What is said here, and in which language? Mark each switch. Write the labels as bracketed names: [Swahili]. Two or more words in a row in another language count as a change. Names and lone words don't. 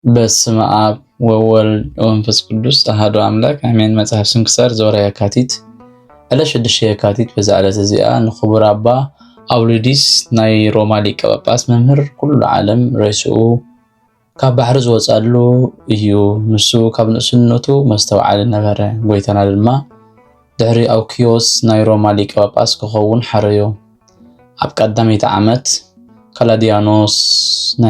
[Geez] በስመ አብ ወወልድ ወመንፈስ ቅዱስ አሐዱ አምላክ አሜን። መጽሐፍ ስንክሳር ዘወርኃ [Tigrinya] የካቲት ዕለት 6 የካቲት በዛ ዕለት እዚኣ ንኽቡር አባ አውሊዲስ ናይ ሮማ ሊቀ ጳጳስ መምህር ኩሉ ዓለም ርእስኡ ካብ ባሕሪ ዝወፃሉ እዩ። ንሱ ካብ ንእስነቱ መስተውዓል ነበረ። ጎይታና ድማ ድሕሪ አውኪዮስ ናይ ሮማ ሊቀ ጳጳስ ክኸውን ሓረዮ። ኣብ ቀዳመይቲ ዓመት ከላዲያኖስ ናይ